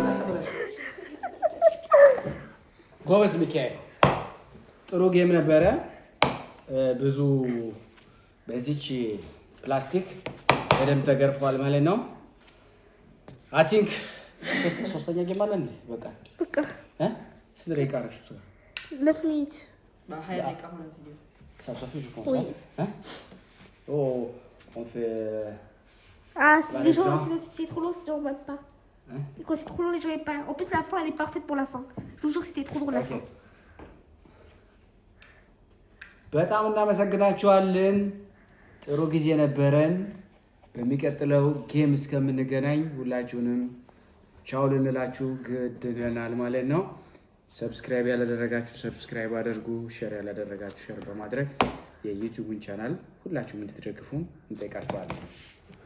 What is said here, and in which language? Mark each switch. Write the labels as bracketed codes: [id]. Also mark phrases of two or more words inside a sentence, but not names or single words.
[am] ጎበዝ ሚካኤል፣ ጥሩ ጌም ነበረ። ብዙ በዚች ፕላስቲክ በደንብ ተገርፏል ማለት ነው። [en] I think [am] ሶስተኛ ጌም አለ እንዴ? በቃ ስንት ደቂቃ አረሽ? ለፍኒት በ20 ደቂቃ ሆነ ቪዲዮ [fr] Ça suffit, je pense. Oh, on fait... Ah, les gens, c'est trop long, ils ne même pas. Quand c'est trop long, les gens n'aiment pas. En plus, la fin, elle est parfaite pour la fin. Je vous jure, c'était trop drôle la fin. [am] በጣም እናመሰግናችኋለን። ጥሩ ጊዜ ነበረን። በሚቀጥለው ጌም እስከምንገናኝ ሁላችሁንም ቻው ልንላችሁ ግድ ይለናል ማለት ነው። ሰብስክራይብ ያላደረጋችሁ ሰብስክራይብ አድርጉ፣ ሼር ያላደረጋችሁ ሼር በማድረግ የዩቲዩብን ቻናል ሁላችሁም እንድትደግፉን እንጠይቃችኋለን።